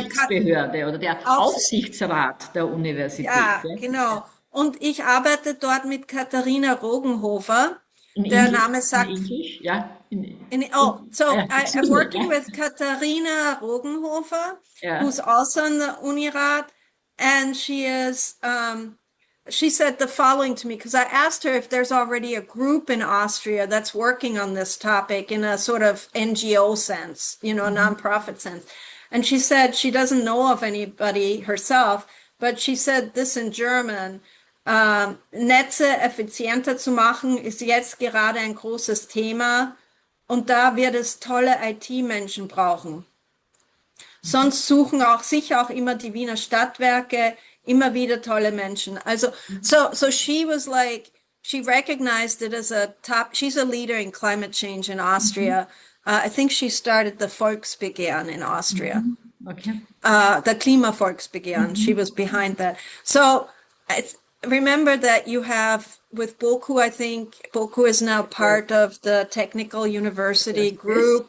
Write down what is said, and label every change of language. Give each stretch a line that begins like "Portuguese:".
German: Aufsichtsbehörde oder der Aufsichtsrat der Universität. ja, Ja. genau. Und ich arbeite dort mit Katharina Rogenhofer.
English: In
German: Der
English: English, Name in
German: sagt,
English: English, ja. I'm working with Katharina Rogenhofer,
German: Ja.
English: who's also in the Unirat, and she is, she said the following to me, because I asked her if there's already a group in Austria that's working on this topic in a sort of NGO sense, nonprofit sense. And she said she doesn't know of anybody herself, but she said this in German.
German: Netze effizienter zu machen, ist jetzt gerade ein großes Thema. Und da wird es tolle IT-Menschen brauchen. Sonst suchen sicher auch immer die Wiener Stadtwerke immer wieder tolle Menschen.
English: Also, so she was like, she recognized it as she's a leader in climate change in Austria. I think she started the Volksbegehren in Austria. Okay. The Klimavolksbegehren. She was behind that. So remember that you have with Boku, I think Boku is now part of the technical university group.